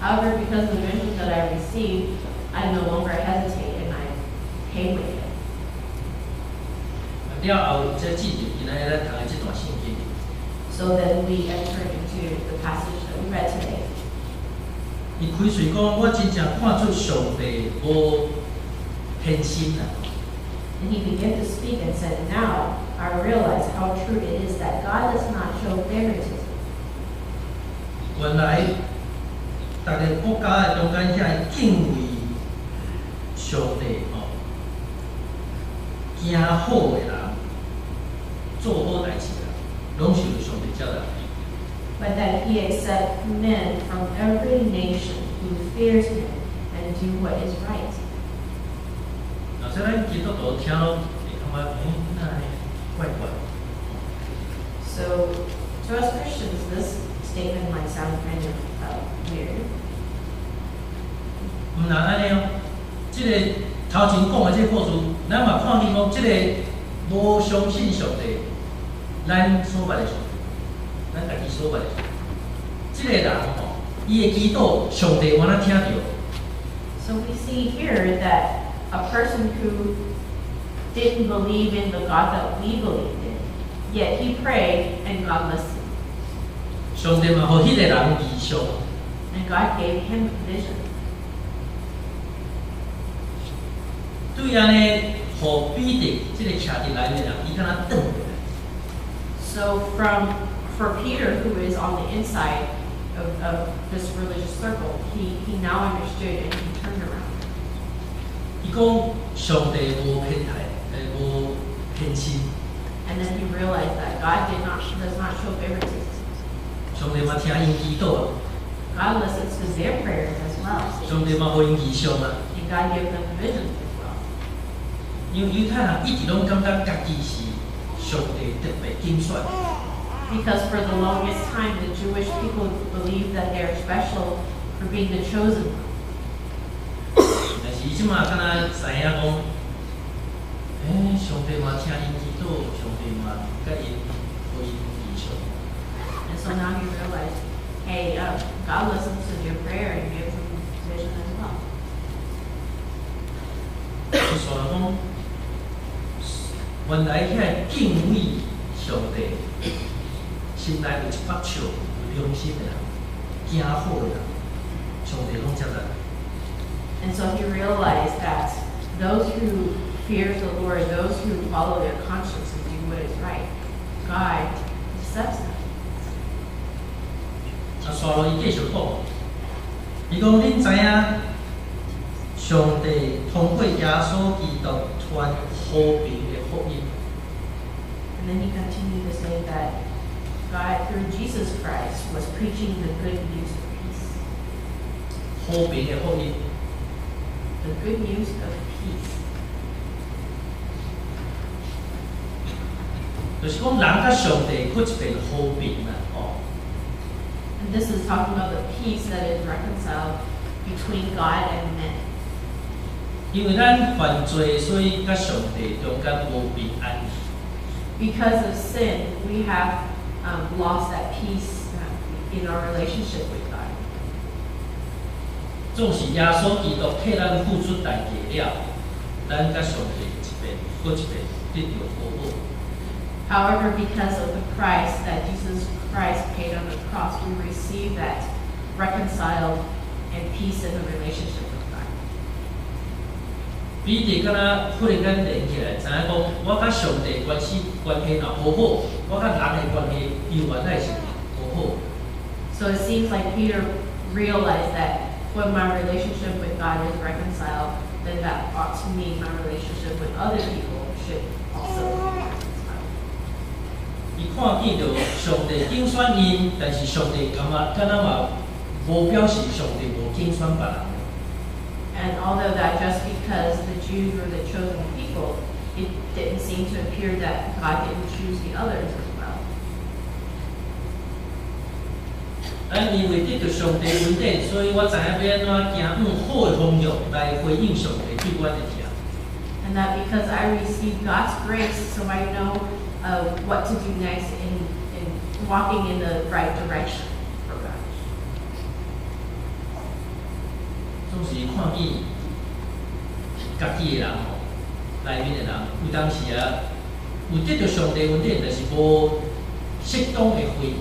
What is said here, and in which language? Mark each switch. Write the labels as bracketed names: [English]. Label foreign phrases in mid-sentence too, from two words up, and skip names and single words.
[English] However, because of the visions that I received, I no longer hesitate and I pay with it. [Min Nan Chinese] 了后，再继续今仔日咱读的这段圣经。 [English] So then we enter into the passage that we read today. [Min Nan Chinese] 伊开嘴讲，我真正看出上帝无偏心啊！ [English] And he began to speak and said, "Now I realize how true it is that God does not show favoritism." [Min Nan Chinese] 原来，逐个国家的中间遐敬畏上帝吼，行好的人，做好代志的人，拢是由上帝招来。 [English] But that he accepts men from every nation who fears him and do what is right. [Min Nan Chinese] 那虽然基督徒听了，会感觉那怪怪。 [English] So to us Christians, this statement might sound kind of weird. [Min Nan Chinese] 毋然安尼哦，即、个头前讲的即个故事，咱嘛看见讲，即个无相信上帝，咱所捌的上帝，咱家己所捌的上帝，即、个人吼，伊的祈祷，上帝有安怎听到？ [English] So we see here that a person who didn't believe in the God that we believed in, yet he prayed and God listened. [Min Nan Chinese] 上帝嘛，互迄个人异象， [English] And God gave him a vision. [Min Nan Chinese] 对安尼，互彼得即个徛伫内面的人，伊敢若转过来。 [English] So for Peter, who is on the inside of this religious circle, he now understood and he turned around. [Min Nan Chinese] 伊讲上帝无偏袒，无偏心， [English] And then he realized that God does not show favoritism. [Min Nan Chinese] 上帝嘛听因祈祷啊， [English] God listens to their prayers as well. [Min Nan Chinese] 上帝嘛互因异象啊。 [English] And God gave them visions as well. [Min Nan Chinese] 因为犹太人一直拢感觉家己是上帝特别拣选， [English] Because for the longest time, the Jewish people believed that they're special for being the chosen one. [Min Nan Chinese] 但是伊即马敢若知影讲，上帝嘛听因祈祷，上帝嘛甲因互因异象。 [English] And so now he realized, hey, God listens to their prayer and gives them vision as well. [Min Nan Chinese] 就说了讲，原来遐敬畏上帝，心内有一把笑、有良心的人，行好的人，上帝拢接纳。 [English] And so he realized that those who fear the Lord, those who follow their conscience and do what is right, God accepts them. [Min Nan Chinese] 啊，刷落伊继续讲，伊讲恁知影，上帝通过耶稣基督传和平的福音。 [English] And then he continued to say that God, through Jesus Christ, was preaching the good news of peace. [Min Nan Chinese] 和平的福音， [English] The good news of peace. [Min Nan Chinese] 就是讲人甲上帝搁一遍和平啦，哦。 [English] And this is talking about the peace that is reconciled between God and men. [Min Nan Chinese] 因为咱犯罪，所以甲上帝中间无平安。 [English] Because of sin, we have lost that peace in our relationship with God. [Min Nan Chinese] 总是耶稣基督替咱付出代价了，咱甲上帝一遍搁一遍得到和好。 [English] However, because of the price that Jesus Christ paid on the cross, we receive that reconciled and peace in the relationship with God. [Min Nan Chinese] 彼得敢若忽然间连起来，知影讲我甲上帝关系若和好，我甲人的关系又原来是和好。 [English] So it seems like Peter realized that when my relationship with God is reconciled, then that ought to mean my relationship with other people should also be reconciled. [Min Nan Chinese] 伊看见着上帝拣选因，但是上帝敢若嘛无表示上帝无拣选别人。 [English] And although that just because the Jews were the chosen people, it didn't seem to appear that God didn't choose the others as well. [Min Nan Chinese] 咱因为得到上帝恩典，所以我知影要安怎行好的方向来回应上帝对我的听。 [English] And that because I received God's grace, so I know what to do next in walking in the right direction for God. [Min Nan Chinese] 总是看见家己的人吼，内面的人，有当时啊，有得到上帝恩典，但是无适当的回应。